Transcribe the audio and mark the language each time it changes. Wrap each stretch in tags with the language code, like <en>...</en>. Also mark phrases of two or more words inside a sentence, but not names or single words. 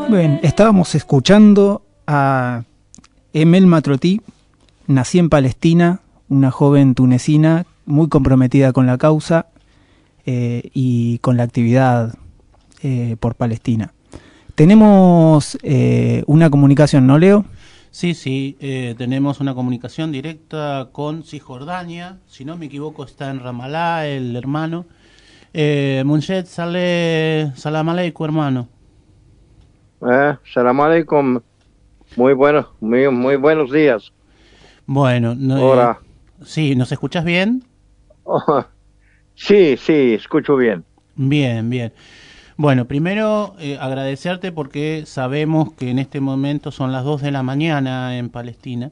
<es>Bien, estábamos escuchando a Emel Matroti, nací en Palestina, una joven tunecina muy comprometida con la causa y con la actividad por Palestina. Tenemos una comunicación, ¿no, Leo? Sí, tenemos una comunicación directa con Cisjordania, si no me equivoco está en Ramalá, el hermano. Munshed,</es> <ar>سلام عليكم,</ar> <es>hermano.</es> <ar>سلام عليكم,</ar> <es>muy buenos días. Bueno, Hola. Sí, ¿nos escuchas bien? Sí, escucho bien. Bien. Bueno, primero agradecerte porque sabemos que en este momento son las 2 de la mañana en Palestina.</es>